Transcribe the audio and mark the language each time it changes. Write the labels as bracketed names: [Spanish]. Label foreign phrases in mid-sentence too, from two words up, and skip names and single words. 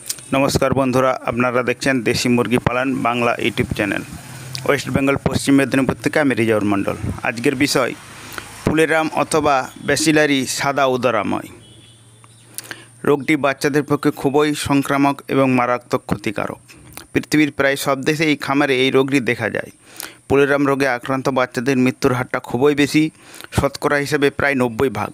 [Bangla] নমস্কার বন্ধুরা আপনারা দেখছেন দেশী মুরগি পালন বাংলা ইউটিউব চ্যানেল ওয়েস্ট বেঙ্গল পশ্চিম মেদিনীপুর থেকে আমি রিজাউর মণ্ডল। আজকের বিষয় ফুলেরাম অথবা ব্যাসিলারি সাদা উদরাময় রোগটি বাচ্চাদের পক্ষে খুবই সংক্রামক এবং মারাত্মক ক্ষতিকারক। পৃথিবীর প্রায় সব দেশে এই খামারে এই রোগটি দেখা যায়। ফুলেরাম রোগে আক্রান্ত বাচ্চাদের মৃত্যুর হারটা খুবই বেশি, শতকরা হিসেবে প্রায় 90%।